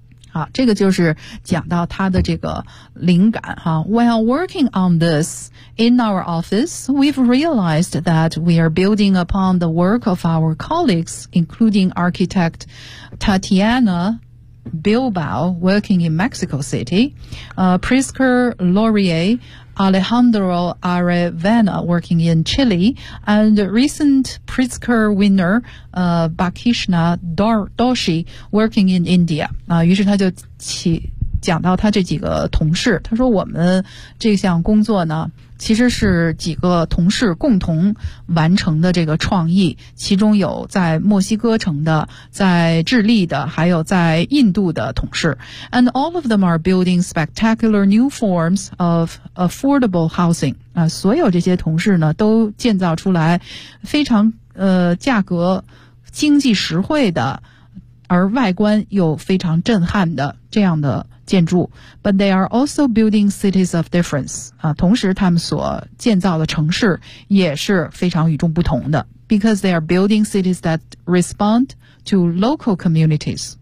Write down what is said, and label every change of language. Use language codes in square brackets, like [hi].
[zh] 好，这个就是讲到他的这个灵感哈。 [en] While working on this in our office, we've realized that we are building upon the work of our colleagues, including architect Tatiana Bilbao, working in Mexico City, Prisker Laurier, Alejandro Arevena, working in Chile, and recent Pritzker winner, Bakishna Doshi, working in India. [zh] 啊，于是他就讲到他这几个同事，他说我们这项工作呢，其实是几个同事共同完成的这个创意，其中有在墨西哥城的，在智利的，还有在印度的同事。 [en] And all of them are building spectacular new forms of affordable housing. [zh] 啊，所有这些同事呢，都建造出来非常价格经济实惠的，而外观又非常震撼的这样的建筑。 [en] But they are also building cities of difference. [zh] 啊，同时他们所建造的城市也是非常与众不同的。 [en] Because they are building cities that respond to local communities.